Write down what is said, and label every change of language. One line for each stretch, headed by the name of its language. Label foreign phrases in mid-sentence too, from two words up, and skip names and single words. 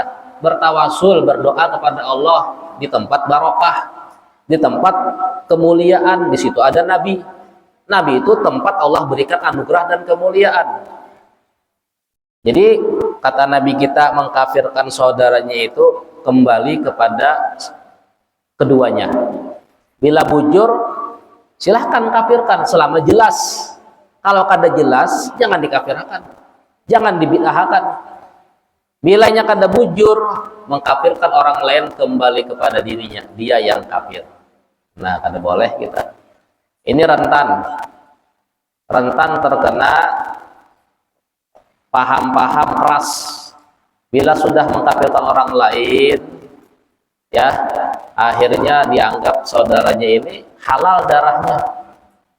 Indonesian: Bertawasul, berdoa kepada Allah di tempat barokah, di tempat kemuliaan. Di situ ada Nabi. Nabi itu tempat Allah berikan anugerah dan kemuliaan. Jadi kata Nabi kita, mengkafirkan saudaranya itu kembali kepada keduanya. Bila bujur, silahkan kafirkan selama jelas. Kalau kada jelas, jangan dikafirkan, jangan dibid'ahkan.
Banjar: Bilanya kada bujur,
Indonesian: mengkafirkan orang lain kembali kepada dirinya, dia yang kafir. Nah, kada boleh kita. Ini rentan terkena paham-paham keras. Bila sudah mengkafirkan orang lain, ya akhirnya dianggap saudaranya ini halal darahnya.